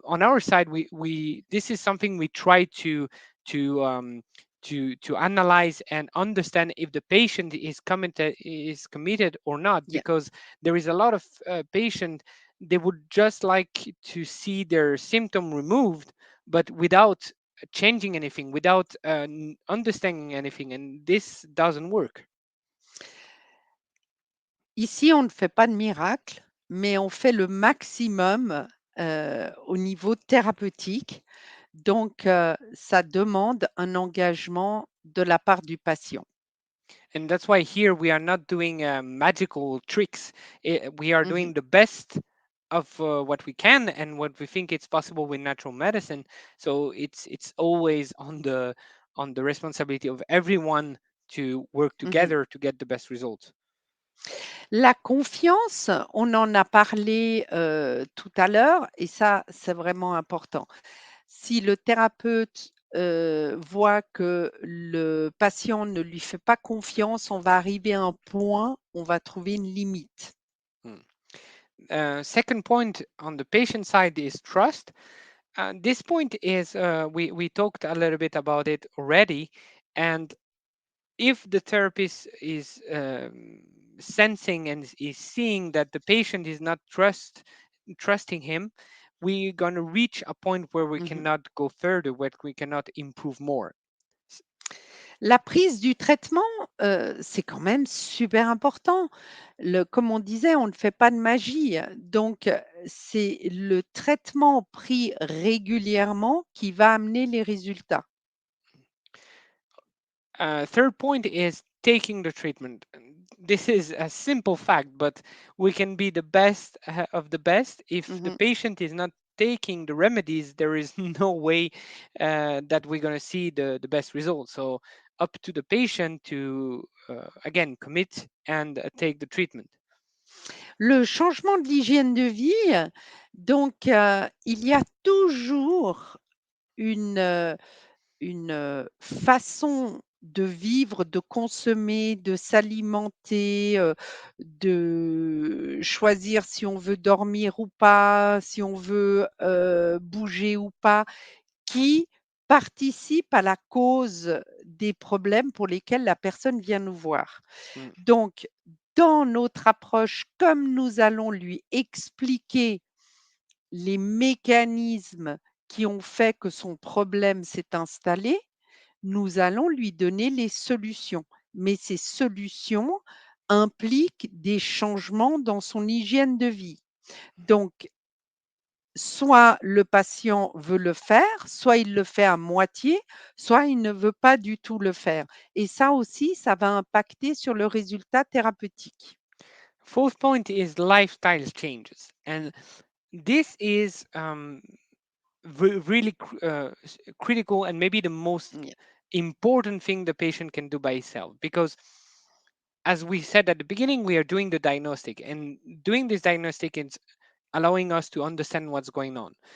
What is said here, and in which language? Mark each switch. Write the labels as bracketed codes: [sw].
[en] on our side, we this is something we try to um, to analyze and understand if the patient is committed or not, yeah. because there is a lot of patient, they would just like to see their symptom removed, but without changing anything, without understanding anything, and this doesn't work. [fr] Ici, on ne fait pas de miracle, mais on fait le maximum, au niveau thérapeutique. Donc, ça demande un engagement de la part du patient. [en] And that's why here we are not doing magical tricks. We are Mmh. doing the best of what we can and what we think it's possible with natural medicine. So it's always on the responsibility of everyone to work Mmh. together to get the best results. [fr] La confiance, on en a parlé, tout à l'heure et ça, c'est vraiment important. Si le thérapeute, voit que le patient ne lui fait pas confiance, on va arriver à un point, on va trouver une limite. Hmm. [en] Second point on the patient side is trust. This point is we talked a little bit about it already, and if the therapist is sensing and is seeing that the patient is not trusting him, we're going to reach a point where we Mmh. cannot go further, where we cannot improve more. [fr] La prise du traitement, c'est quand même super important. Comme on disait, on ne fait pas de magie, donc c'est le traitement pris régulièrement qui va amener les résultats. [en] Third point is taking the treatment. This is a simple fact, but we can be the best of the best. If the Mmh. patient is not taking the remedies, there is no way that we're going to see the best results. So, up to the patient to, again, commit and take the treatment. [fr] Le changement de l'hygiène de vie, donc il y a toujours une, façon de vivre, de consommer, de s'alimenter, de choisir si on veut dormir ou pas, si on veut, bouger ou pas, qui participe à la cause des problèmes pour lesquels la personne vient nous voir. Mm. Donc, dans notre approche, comme nous allons lui expliquer les mécanismes qui ont fait que son problème s'est installé, nous allons lui donner les solutions. Mais ces solutions impliquent des changements dans son hygiène de vie. Donc, soit le patient veut le faire, soit il le fait à moitié, soit il ne veut pas du tout le faire. Et ça aussi, ça va impacter sur le résultat thérapeutique. [en] Fourth point is lifestyle changes. And this is really critical and maybe the most Yeah. important thing the patient can do by himself, because as we said at the beginning, we are doing the diagnostic, and doing this diagnostic is allowing us to understand what's going on.